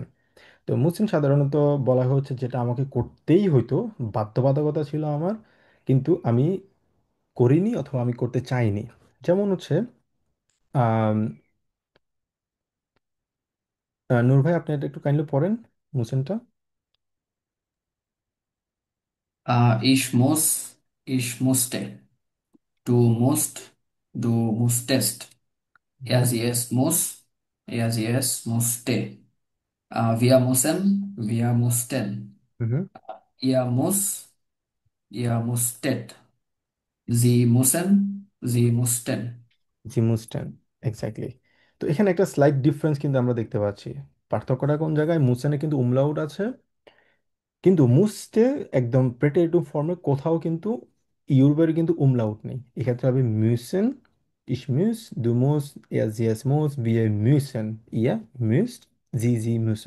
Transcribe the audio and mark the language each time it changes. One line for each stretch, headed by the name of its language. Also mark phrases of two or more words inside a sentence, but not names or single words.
Bangla: তো মুসেন সাধারণত বলা হচ্ছে যেটা আমাকে করতেই হইতো, বাধ্যবাধকতা ছিল আমার, কিন্তু আমি করিনি অথবা আমি করতে চাইনি। যেমন হচ্ছে আম, নূর ভাই, আপনি এটা একটু কাইন্ডলি পড়েন মুসেনটা।
German: Ich musste, du musst, du musstest, sie es muss, sie es musste, wir müssen, wir mussten, হুম। ihr muss, ihr musstet, sie müssen, sie mussten.
Bangla: জিমুস্টান, এক্স্যাক্টলি। তো এখানে একটা
English: slight difference
Bangla: কিন্তু আমরা দেখতে পাচ্ছি। পার্থক্যটা কোন জায়গায়? মুসেনে কিন্তু উমলাউট আছে, কিন্তু মুসতে একদম প্রেটেটিভ ফর্মে কোথাও কিন্তু ইউরবের কিন্তু উমলাউট নেই, এক্ষেত্রে হবে
German: müssen, ich muss, du musst, er sie es muss, wir müssen, ihr müsst, sie Sie müssen.